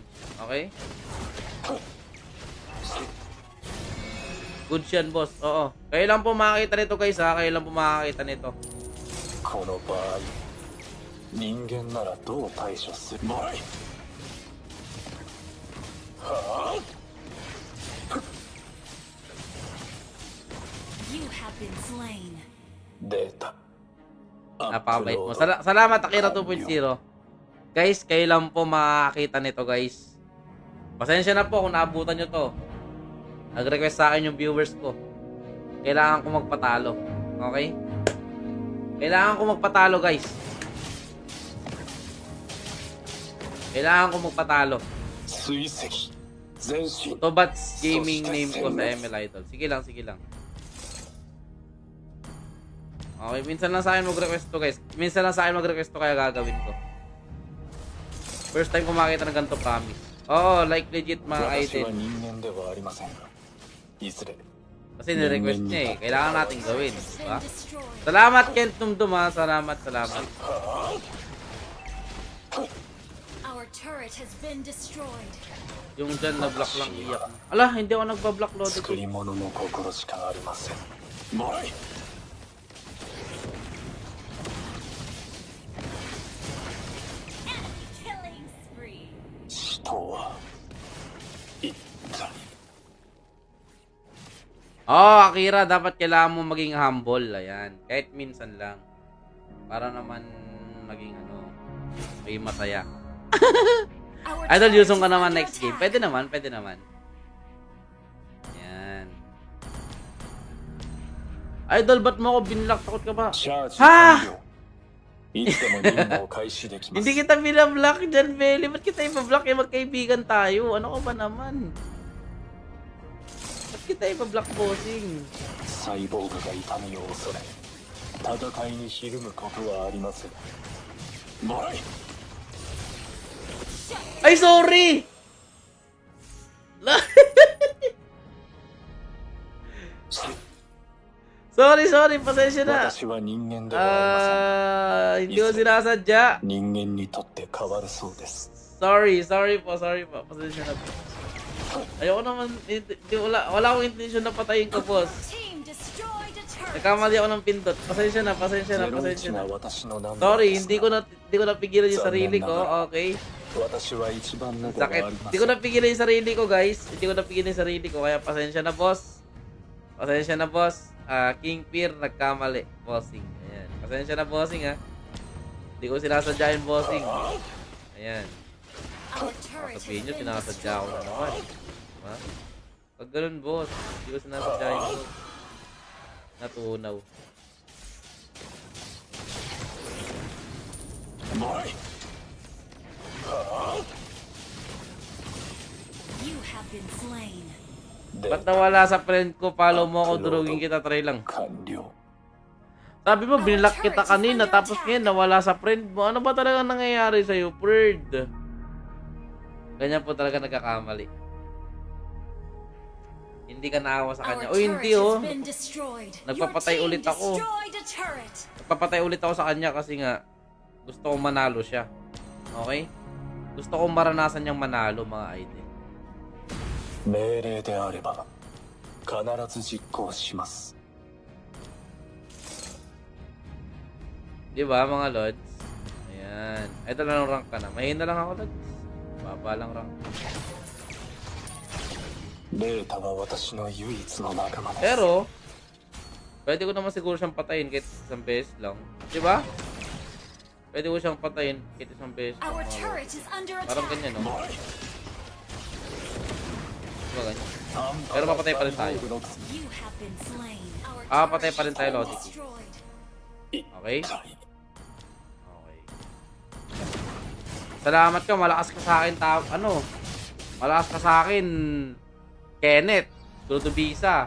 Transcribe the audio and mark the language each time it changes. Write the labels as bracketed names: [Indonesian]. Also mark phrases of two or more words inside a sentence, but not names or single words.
[Filipino] Okay? Good yan, boss. Oo. Kayo lang po makakita nito, guys, ha? Kayo lang po makakita nito. [Japanese] この場合人間ならどう対処するもうはあ [English] You have been slain. [Japanese] データ [Filipino] Napakabait mo. Salamat, Akira 2.0. Guys, kayo lang po makakita nito, guys. Pasensya na po kung naabutan nyo to. Nag-request sa akin yung viewers ko. Kailangan ko magpatalo. Okay? Kailangan ko magpatalo, guys. Kailangan ko magpatalo. [Japanese] 追跡前進 [Filipino] Tobats [English] gaming name [Filipino] ko sa ML Idol. Sige lang, sige lang. Okay, minsan lang sa akin mag-request to, guys. Minsan lang sa akin mag-request to, kaya gagawin ko. [English] First time [Filipino] ko makita ng ganito, promise. Oo, [English] like legit [Filipino] mga [Japanese] 私 [Filipino] idol. [Japanese] は人間ではありませんがいずれ [Filipino] Kasi ni-request niya eh. Kailangan natin gawin. [English] Has [Filipino] Diba? [English] been destroyed. [Filipino] Salamat, Kent Tumdum ha. Salamat, salamat. [English] Our turret has been destroyed. [Filipino] Yung dyan na-block lang iyak. Ala, hindi ako nagpa-block load. [Japanese] 作り物の心しかありませんもらい [English] Killing spree. [Japanese] 人は一体 [Filipino] Oh, Akira, dapat kailangan mo maging humble. Ayan. Kahit minsan lang. Para naman maging maging masaya. [English] Our [Filipino] Idol, [English] turret [Filipino] Yusong ka [English] is [Filipino] naman [English] under next game. attack. [Filipino] Pwede naman, pwede naman. Ayan. Idol, ba't mo ako binlock? Takot ka ba? [Japanese] チャージ [Filipino] Ha! [Japanese] 完了いつでも任務を開始できます [Filipino] Hindi kita binablock dyan, Beli. Ba't kita ibablock? Eh, magkaibigan tayo. Ano ka ba naman? Ba't kita ibablock, bossing? [Japanese] サイボーグが痛みを恐れ戦いにひるむことはありませんもらい [Filipino] Ay, sorry! Sorry. Pasensya na. [Japanese] 私は人間ではありません [Filipino] Hindi ko sinasadya. [Japanese] 人間にとって変わるそうです [Filipino] Sorry po. Pasensya na po. Ayoko naman, wala akong intention na patayin ko, boss. [English] Team destroyed a turret. [Filipino] Nagkamali ako ng pindot. Pasensya na. [Japanese] 01 が私のナンバー [Filipino] Sorry, [Japanese] です [Filipino] hindi ko napigilan yung sarili ko, okay? [Japanese] 私は一番目ではあ [Filipino] Sakit. [Japanese] りま [Filipino] Hindi [Japanese] せ [Filipino] ko [Japanese] ん [Filipino] napigilan yung sarili ko, guys. Hindi ko napigilan yung sarili ko, kaya pasensya na, boss. Pasensya na, boss. King Peer, nagkamali. Bossing. Ayan. Pasensya na, bossing, ha. Hindi ko sinasadya yung bossing. Ayan. [English] Our turret has [Filipino] Sabihin nyo, [English] been [Filipino] sinasadya ko na [English] destroyed. [Filipino] naman. Diba? Pag ganun, boss. Hindi ko sinasadya yung boss. Natunaw. [Japanese] もらい [English] You have been slain. [Japanese] で [Filipino] Ba't nawala sa friend ko? Follow mo ako, durugin kita, try lang. [Japanese] 完了 [Filipino] Sabi mo, binlock kita kanina, tapos ngayon nawala sa friend mo. Ano ba talaga nangyayari sa'yo, Ferd? Ganyan po talaga nagkakamali. Hindi ka naawa sa kanya. [English] Our [Filipino] O hindi [English] turret [Filipino] oh. [English] has been destroyed. [Filipino] Nagpapatay [English] Your team [Filipino] ulit ako. [English] destroyed a turret. [Filipino] Nagpapatay ulit ako sa kanya kasi nga gusto kong manalo siya. Okay? Gusto kong maranasan niyang manalo, mga idol. [Japanese] 命令であれば必ず実行します [Filipino] Di ba, mga lods? Ayan. Ito lang rank ka na. Mahina lang ako, lods. Baba lang rank. [Japanese] レータは私の唯一の仲間です [Filipino] Pero, pwede ko naman siguro siyang patayin kahit isang beses lang. Di ba? Pwede ko siyang patayin kahit isang beses lang. [English] Our [Filipino] mga lods. [English] turret is under [Filipino] Parang [English] attack. [Filipino] ganyan, no? [Japanese] もらい [Filipino] Diba ganyan? Pero mapatay pa rin tayo. [English] You have been slain. Our [Filipino] Patay [English] turret [Filipino] pa rin tayo, [English] has been [Filipino] Lodi. [English] destroyed. [Filipino] Okay? Okay. Salamat ka, malakas ka sa akin, malakas ka sa akin, Kenneth, Dudubisa.